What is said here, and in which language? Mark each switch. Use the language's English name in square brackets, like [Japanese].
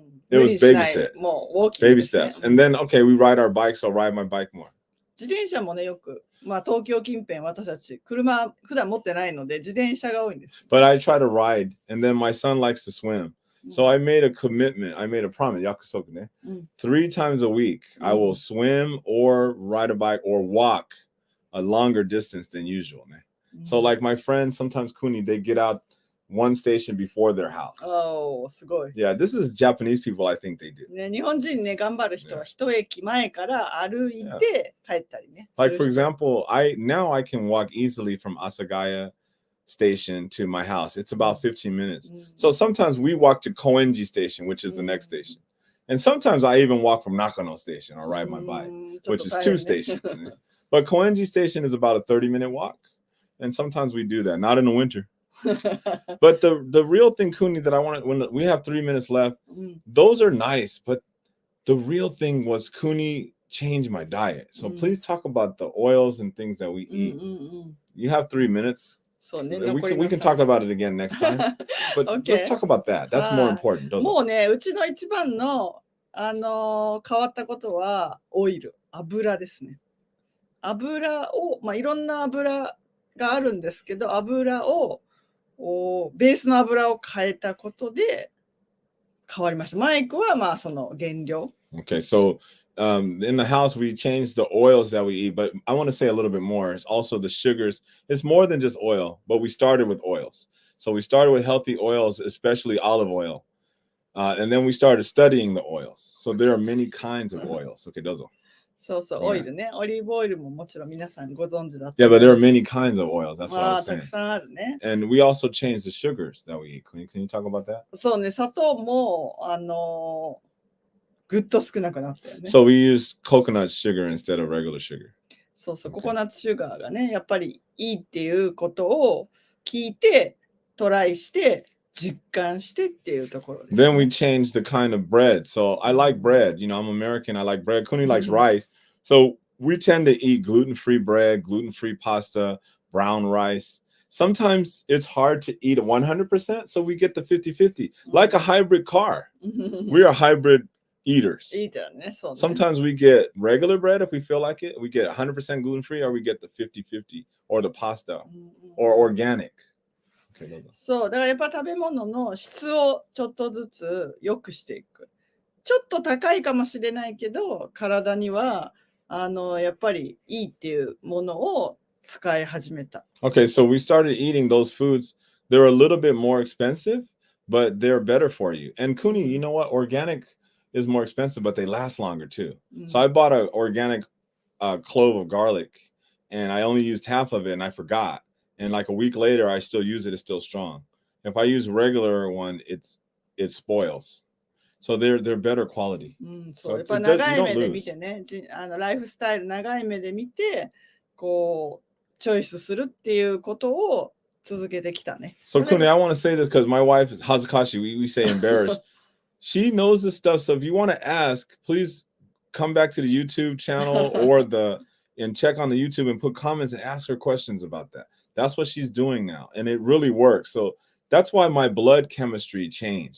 [English] It was baby steps. Baby steps. And then, okay, we ride our bikes, so I'll ride my bike more. [Japanese] 自転車もね、よく、東京近辺、私たち、車、普段持ってないので、自転車が多いんです。 [English] But I try to ride, and then my son likes to swim. So I made a commitment. I made a promise. 約束ね。 3 times a week, I will swim or ride a bike or walk a longer distance than usual. So like my friends, sometimes Kuni, they get out one station before their house. [Japanese] Oh, すごい。 [English] Yeah, this is Japanese people, I think they do. [Japanese] ね、日本人ね、頑張る人は一駅前から歩いて帰ったりね。 [English] Like for example, now I can walk easily from Asagaya station to my house. It's about 15 minutes. So sometimes we walk to Koenji station, which is the next station. And sometimes I even walk from Nakano station or ride my bike, which is 2 stations. But Koenji station is about a 30-minute walk. And sometimes we do that, not in the winter. But the real thing, Kuni, that I want, when we have 3 minutes left, those are nice. But the real thing was Kuni changed my diet. So please talk about the oils and things that we eat. You have 3 minutes. We can talk about it again next time. But let's talk about that. That's more important. [Japanese] もうね、うちの一番の、変わったことはオイル、油ですね。油を、いろんな油があるんですけど、油を、ベースの油を変えたことで変わりました。マイクはその原料。 [English] Okay, so in the house we changed the oils that we eat, but I want to say a little bit more. It's also the sugars. It's more than just oil, but we started with oils. So we started with healthy oils, especially olive oil. And then we started studying the oils. So there are many kinds of oils. [Japanese] Okay, どうぞ。そうそう、オイルね。オリーブオイルももちろん皆さんご存知だった。 [English] Yeah, but there are many kinds of oils. That's what I was [Japanese] た [English] saying. [Japanese] くさんあるね。 [English] And we also changed the sugars that we eat. Can you talk about that? [Japanese] そうね、砂糖もぐっと少なくなったよね。 [English] So we use coconut sugar instead of regular sugar. [Japanese] そうそう、ココナッツシュガーがね、やっぱりいいっていうことを聞いて、トライして、実感してっていうところです、ね。 [English] Then we changed the kind of bread. So I like bread. I'm American. I like bread. Kuni likes rice. So we tend to eat gluten-free bread, gluten-free pasta, brown rice. Sometimes it's hard to eat 100%, so we get the 50-50, like a hybrid car. We are hybrid eaters. Sometimes we get regular bread if we feel like it. We get 100% gluten-free, or we get the 50-50, or the pasta, or organic. [Japanese] そう、だからやっぱ食べ物の質をちょっとずつ良くしていく。ちょっと高いかもしれないけど、体にはやっぱりいいっていうものを使い始めた。 [English] Okay, so we started eating those foods. They're a little bit more expensive, but they're better for you. And Kuni, you know what? Organic is more expensive, but they last longer too. So I bought an organic clove of garlic, and I only used half of it, and I forgot. And like a week later, I still use it. It's still strong. If I use regular one, it spoils. So they're better quality. [Japanese] そう、やっぱ長い目で見てね、ライフスタイル長い目で見て、こうチョイスするっていうことを続けてきたね。 [English] So Kuni, I want to say this because my wife is Hazakashi. We say embarrassed. She knows this stuff. So if you want to ask, please come back to the YouTube channel and check on the YouTube and put comments and ask her questions about that. That's what she's doing now. And it really works. So that's why my blood chemistry changed.